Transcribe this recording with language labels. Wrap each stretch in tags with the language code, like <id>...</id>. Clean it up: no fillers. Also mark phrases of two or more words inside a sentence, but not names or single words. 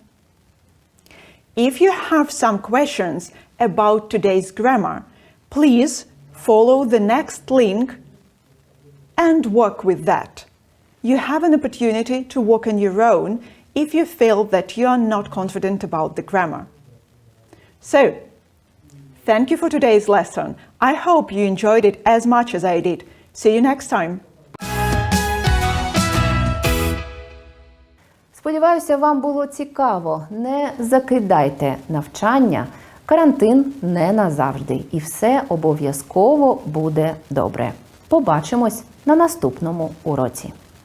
<en>If you have some questions about today's grammar, please follow the next link and work with that. You have an opportunity to work on your own if you feel that you are not confident about the grammar. So, thank you for today's lesson. I hope you enjoyed it as much as I did. See you next time.</en> <uk>Сподіваюся, вам було цікаво. Не закидайте навчання. Карантин не назавжди. І все обов'язково буде добре. Побачимось на наступному уроці.</uk>